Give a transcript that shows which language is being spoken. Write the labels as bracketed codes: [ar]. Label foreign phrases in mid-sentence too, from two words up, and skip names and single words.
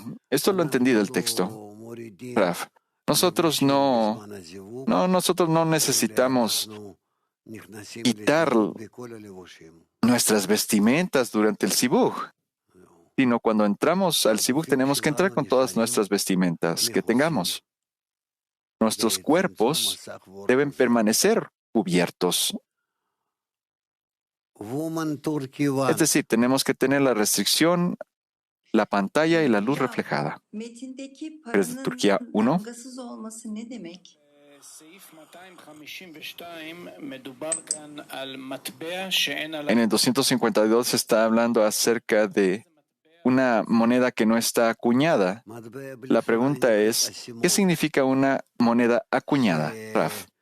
[es] Esto lo entendí del texto, Rav. Nosotros no necesitamos quitar nuestras vestimentas durante el Sibuj, sino cuando entramos al Sibuj tenemos que entrar con todas nuestras vestimentas que tengamos. Nuestros cuerpos deben permanecer cubiertos. Es decir, tenemos que tener la restricción, la pantalla y la luz reflejada. [tr] Metindeki [es] ¿Eres de Turquía 1? [tr] dalgasız olması ne demek? [es] En el 252 se está hablando acerca de una moneda que no está acuñada. La pregunta es, ¿qué significa una moneda acuñada, Raf?